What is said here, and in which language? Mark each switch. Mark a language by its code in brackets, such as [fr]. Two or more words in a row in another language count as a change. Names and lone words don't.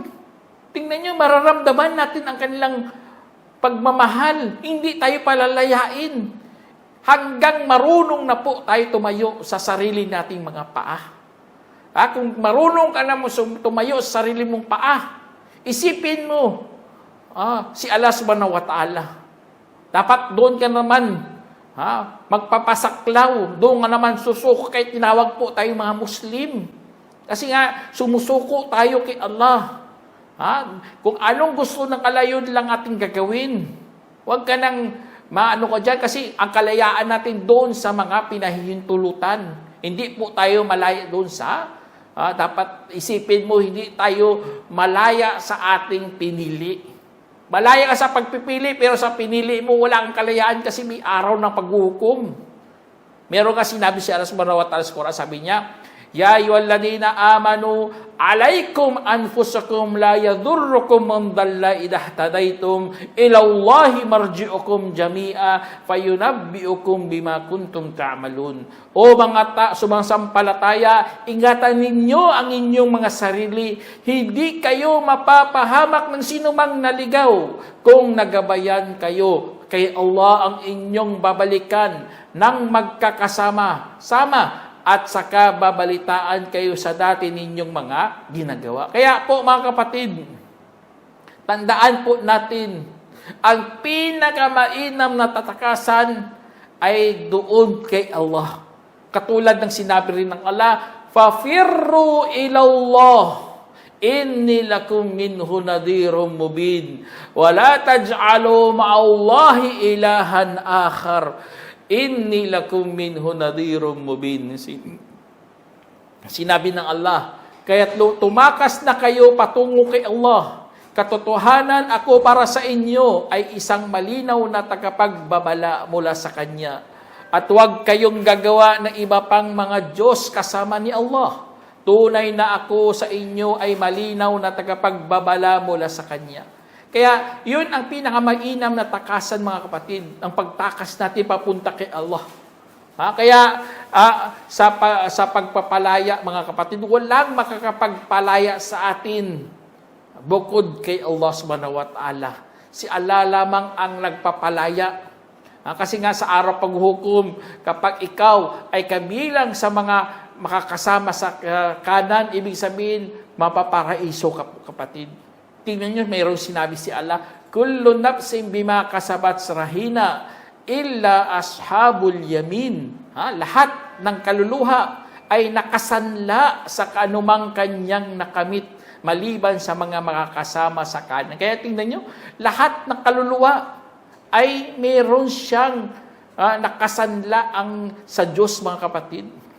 [tl] Tingnan nyo, mararamdaman natin ang kanilang pagmamahal. Hindi tayo palalayain. Hanggang marunong na po tayo tumayo sa sarili nating mga paa. Kung marunong ka na mo tumayo sa sarili mong paa, isipin mo, si Allah [ar] سبحانه وتعالى. [tl] Dapat doon ka naman, magpapasaklaw, doon ka naman susuko, kahit tinawag po tayo mga Muslim. Kasi nga, sumusuko tayo kay Allah. Kung anong gusto ng Allah, yun lang ating gagawin. Huwag ka nang maano ka dyan, kasi ang kalayaan natin doon sa mga pinahihintulutan. Hindi po tayo malaya doon sa, dapat isipin mo, hindi tayo malaya sa ating pinili. Malaya ka sa pagpipili, pero sa pinili mo, wala kang kalayaan kasi may araw ng paghuhukom. Meron ka sinabi si Allah [ar] سبحانه وتعالى [tl] sa Quran, sabi niya, [ar] يا أيها الذين آمنوا عليكم أنفسكم لا يضركم من ضل إذا اهتديتم إلى الله مرجعكم جميعا فينبئكم بما كنتم تعملون. [tl] O mga sumasampalataya, ingatan ninyo ang inyong mga sarili. Hindi kayo mapapahamak ng sino mang naligaw kung nagabayan kayo. Kay Allah ang inyong babalikan ng magkakasama. At saka babalitaan kayo sa dati ninyong mga ginagawa. Kaya po mga kapatid, tandaan po natin, ang pinakamainam na tatakasan ay doon kay Allah. Katulad ng sinabi rin ng Allah, [ar] فَفِرُّوا إِلَى اللَّهِ إِنِّي لَكُمْ مِنْهُ نَذِيرٌ مُبِينٌ وَلَا تَجْعَلُوا مَعَ اللَّهِ إِلَهًا آخَرَ إني لكم منه نذير مبين. [tl] Sinabi ng Allah, kaya't tumakas na kayo patungo kay Allah. Katotohanan ako para sa inyo ay isang malinaw na tagapagbabala mula sa Kanya. At huwag kayong gagawa ng iba pang mga Diyos kasama ni Allah. Tunay na ako sa inyo ay malinaw na tagapagbabala mula sa Kanya. Kaya, yun ang pinakamainam na takasan, mga kapatid, ang pagtakas natin papunta kay Allah. Kaya, sa pagpapalaya, mga kapatid, walang makakapagpalaya sa atin bukod kay Allah [ar] سبحانه وتعالى. [tl] Si Allah lamang ang nagpapalaya. Kasi nga sa araw paghuhukom, kapag ikaw ay kabilang sa mga makakasama sa kanan, ibig sabihin, mapaparaiso ka, kapatid. Tingnan nyo, mayroong sinabi si Allah, [ar] كل نفس بما كسبت رهينة إلا أصحاب اليمين. [tl] Lahat ng kaluluha ay nakasanla sa kanumang kanyang nakamit maliban sa mga makakasama sa kanan. Kaya tingnan nyo, lahat ng kaluluwa ay mayroon siyang nakasanla sa Diyos, mga kapatid.